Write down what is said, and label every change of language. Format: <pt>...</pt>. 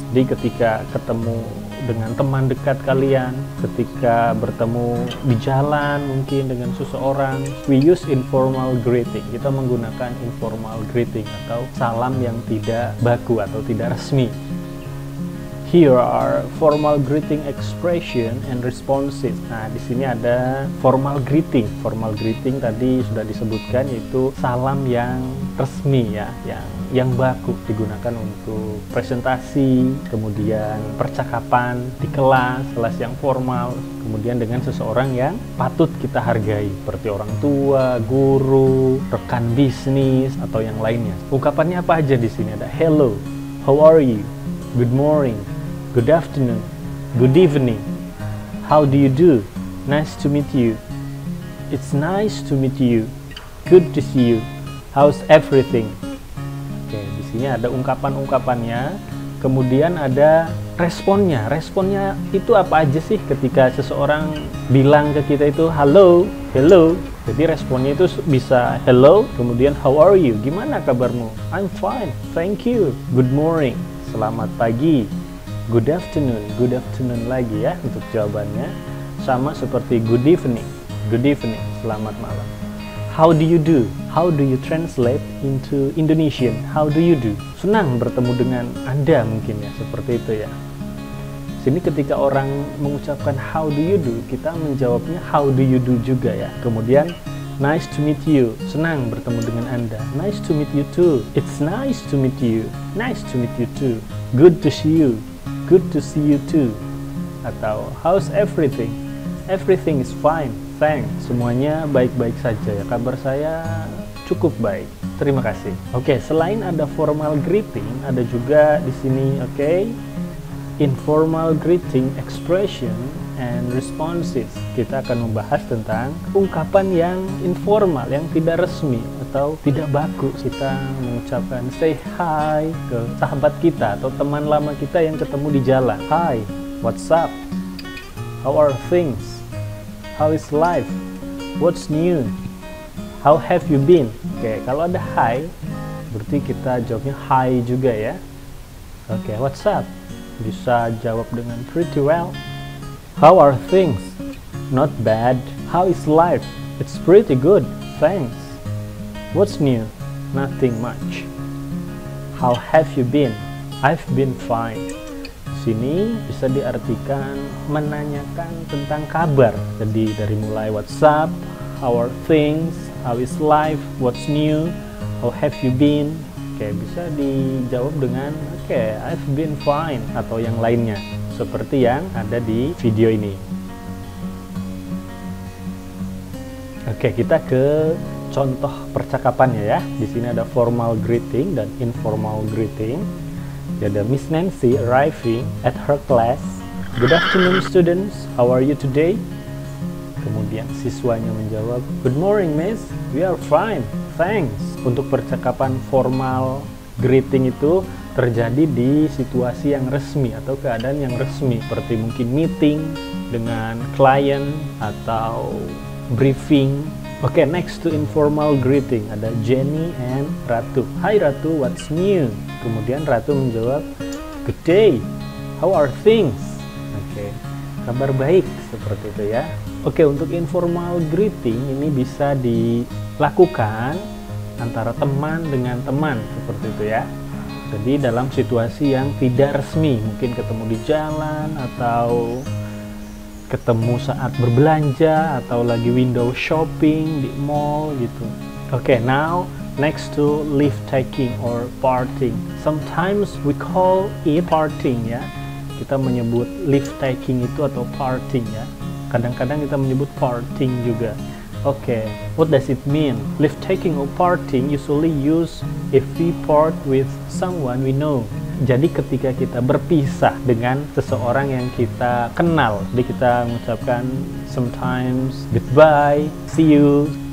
<id>Jadi ketika ketemu dengan teman dekat kalian, ketika bertemu di jalan mungkin dengan seseorang,</id> <en>we use informal greeting.</en> <id>Kita menggunakan informal greeting atau salam yang tidak baku atau tidak resmi.</id> <en>Here are formal greeting expression and responses.</en> <id>Nah, di sini ada formal greeting. Formal greeting tadi sudah disebutkan, yaitu salam yang resmi ya, yang baku, digunakan untuk presentasi, kemudian percakapan di kelas yang formal, kemudian dengan seseorang yang patut kita hargai, seperti orang tua, guru, rekan bisnis, atau yang lainnya. Ungkapannya apa aja di sini?</id> <en>Ada hello, how are you, good morning, good afternoon, good evening, how do you do, nice to meet you, it's nice to meet you, good to see you, how's everything.</en> <id>Oke, di sini ada ungkapan-ungkapannya, kemudian ada responnya. Responnya itu apa aja sih ketika seseorang bilang ke kita itu hello. Jadi responnya itu bisa</id> <en>hello,</en> <id>kemudian</id> <en>how are you,</en> <id>gimana kabarmu,</id> <en>I'm fine, thank you, good morning,</en> <id>selamat pagi,</id> <en>good afternoon</en> <id>lagi ya untuk jawabannya. Sama seperti</id> <en>good evening,</en> <id>selamat malam.</id> <en>How do you do? How do you translate into Indonesian? How do you do?</en> <id>Senang bertemu dengan Anda mungkin ya, seperti itu ya. Sini ketika orang mengucapkan</id> <en>how do you do,</en> <id>kita menjawabnya how do you do juga ya. Kemudian</id> <en>nice to meet you,</en> <id>senang bertemu dengan Anda.</id> <en>Nice to meet you too. It's nice to meet you. Nice to meet you too. Good to see you. Good to see you too. Atau how's everything? Everything is fine, thanks.</en> <id>Semuanya baik-baik saja ya. Kabar saya cukup baik. Terima kasih. Oke, selain ada formal greeting, ada juga di sini</id> <en>informal greeting expression and responses.</en> <id>Kita akan membahas tentang ungkapan yang informal, yang tidak resmi atau tidak baku. Kita mengucapkan say hi ke sahabat kita atau teman lama kita yang ketemu di jalan.</id> <en>Hi, what's up? How are things? How is life? What's new? How have you been?</en> <id>Oke, kalau ada hi, berarti kita jawabnya hi juga ya. Oke,</id> <en>what's up?</en> <id>Bisa jawab dengan</id> <en>pretty well. How are things? Not bad. How is life? It's pretty good, thanks. What's new? Nothing much. How have you been? I've been fine.</en> <id>Sini bisa diartikan menanyakan tentang kabar. Jadi dari mulai</id> <en>what's up, how are things, how is life, what's new, how have you been.</en> <id>Oke, bisa dijawab dengan</id> <en>I've been fine</en> <id>atau yang lainnya, seperti yang ada di video ini. Oke, kita ke contoh percakapannya ya. Di sini ada formal greeting dan informal greeting. Ada</id> <en>Miss Nancy arriving at her class. Good afternoon students, how are you today?</en> <id>Kemudian siswanya menjawab,</id> <en>Good morning miss, we are fine, thanks.</en> <id>Untuk percakapan formal greeting itu terjadi di situasi yang resmi atau keadaan yang resmi, seperti mungkin meeting dengan klien atau briefing.</id> <en>Oke, next to informal greeting</en> <id>ada</id> <en>Jenny and Ratu. Hi Ratu, what's new?</en> <id>Kemudian Ratu menjawab,</id> <en>Good day, how are things?</en> <id>Oke, kabar baik, seperti itu ya. Oke, untuk informal greeting ini bisa dilakukan antara teman dengan teman, seperti itu ya. Jadi dalam situasi yang tidak resmi, mungkin ketemu di jalan atau ketemu saat berbelanja atau lagi window shopping di mall gitu.</id> <en>Oke, now next to leave taking or parting. Sometimes we call it parting</en> <id>ya. Kita menyebut leave taking itu atau parting ya. Kadang-kadang kita menyebut parting juga.</id> <en>Oke, what does it mean? Leave taking or parting usually use if we part with someone we know.</en> <id>Jadi ketika kita berpisah dengan seseorang yang kita kenal, jadi kita mengucapkan</id> <en>sometimes goodbye, see you.</en>